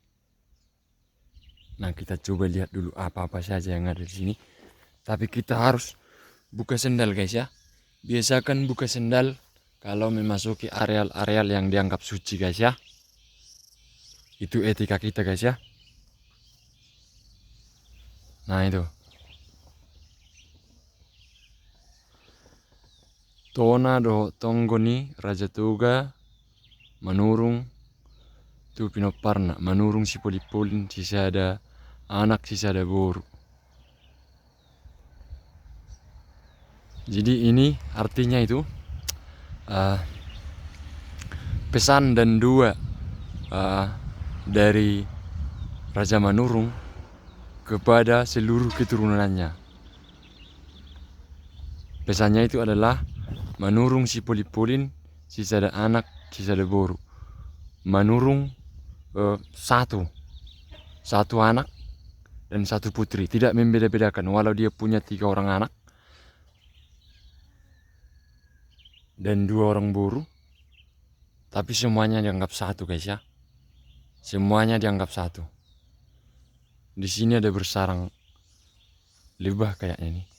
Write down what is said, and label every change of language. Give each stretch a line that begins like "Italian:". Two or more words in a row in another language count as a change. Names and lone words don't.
Indonesian: Nah, kita coba lihat dulu apa-apa saja yang ada di sini. Tapi kita harus buka sendal guys ya. Biasakan buka sendal kalau memasuki areal-areal yang dianggap suci guys ya. Itu etika kita guys ya. Nah itu.
Batak Toba: Tona do Tonggoni Raja Toga Manurung tu Pinoparna Manurung si Polipolin sisada anak sisada boru.
Indonesian: Jadi ini artinya itu pesan dan dua dari Raja Manurung kepada seluruh keturunannya. Pesannya itu adalah Manurung
Batak Toba: si Polipolin sisada anak sisada boru.
Indonesian: Manurung satu anak dan satu putri, tidak membeda-bedakan walau dia punya 3 orang anak dan 2 orang boru, tapi semuanya dianggap satu guys ya. Semuanya dianggap satu. Di sini ada bersarang lebah kayaknya nih.